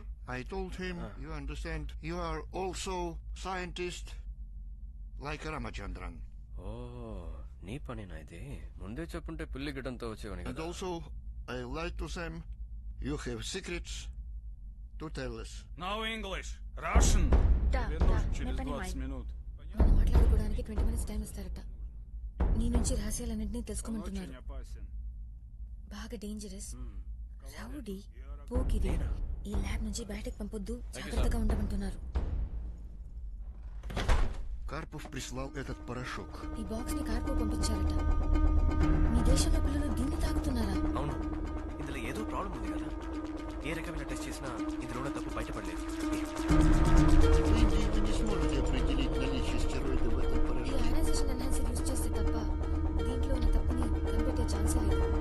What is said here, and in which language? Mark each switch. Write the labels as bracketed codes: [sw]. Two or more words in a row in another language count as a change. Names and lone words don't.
[en] I told him, you understand, you are also scientist like Ramachandran. [te] Oh, నీ పనేనా ఇది? ముందే చెప్పుంటే పిల్లి గిడ్డంతో వచ్చేవాని [en] And [te] కదా. [en] also, I like to say, you have secrets to tell us. No English. Russian. [ru] Да, Вернусь да, через не 20 понимаю. минут. [te] మనం మాట్లాడుకోవడానికి 20 [en] minutes time [te] ఇస్తారట. నీ నుంచి రహస్యాలన్నింటినీ [ru] Он [te] తెలుసుకోమంటున్నారు. [ru] очень опасен. [te] బాగా [en] dangerous, rowdy, [te] పోకిరి. ఈ ల్యాబ్ నుంచి బయటకు పంపొద్దు, జాగ్రత్తగా ఉండమంటున్నారు. [ru] Karpov прислал этот порошок. [te] ఈ బాక్స్ ని కార్పో పంపించారట. మీ దేశంలో పిల్లలు దీన్ని తాగుతున్నారా? అవును, ఇందులో ఏదో ప్రాబ్లం ఉంది కదా. ఏ రకమైన టెస్ట్ చేసినా ఇందులో తప్పు బయటపడలేదు. [ru] В Индии вы не сможете определить наличие стероидов в этом [te] ఈ [ru] порошке. [en] ionization enhancer use [te] చేస్తే తప్ప దీంట్లో ఉన్న తప్పుని కనిపెట్టే ఛాన్సే లేదు.